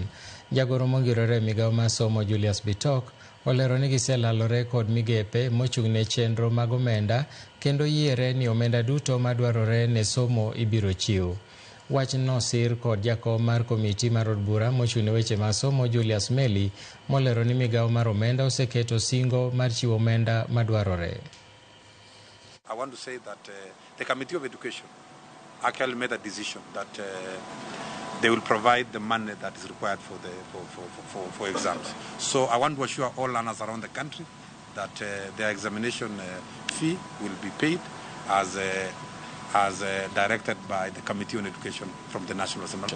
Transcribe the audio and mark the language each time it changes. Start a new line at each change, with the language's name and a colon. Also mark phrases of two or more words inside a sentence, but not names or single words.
Luo (Kenya and Tanzania): Jagoro mongirore migawo mar somo Julius Bitok olero ni giselalore kod migepe mochung' ne chenro mag omenda kendo yiere ni omenda duto madwarore ne somo ibiro chiw. Wach nosir kod jakom mar komiti mar od bura mochung' ne weche mag somo Julius Meli molero ni migawo mar omenda oseketo singo mar chiwo omenda madwarore.
English: I want to say that the Committee of Education actually made a decision that they will provide the money that is required for exams. So I want to assure all learners around the country that their examination fee will be paid as directed by the Committee on Education from the National Assembly.